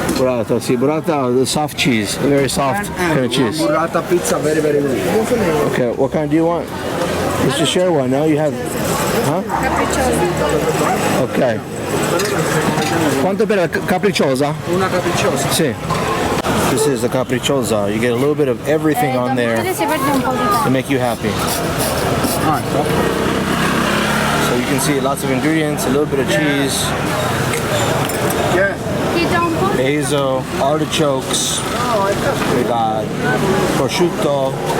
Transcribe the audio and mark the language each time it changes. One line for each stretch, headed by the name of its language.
English: burrata, sì, burrata, soft cheese, very soft kind of cheese. Burrata pizza, very good. Okay, what kind do you want? Just to share one. Now you have, huh?
Italian: Capricciosa. Okay. Quanto per la capricciosa? Una capricciosa.
English: Sì. This is the capricciosa. You get a little bit of everything on there to make you happy. So you can see lots of ingredients, a little bit of cheese, basil, artichokes, we got prosciutto.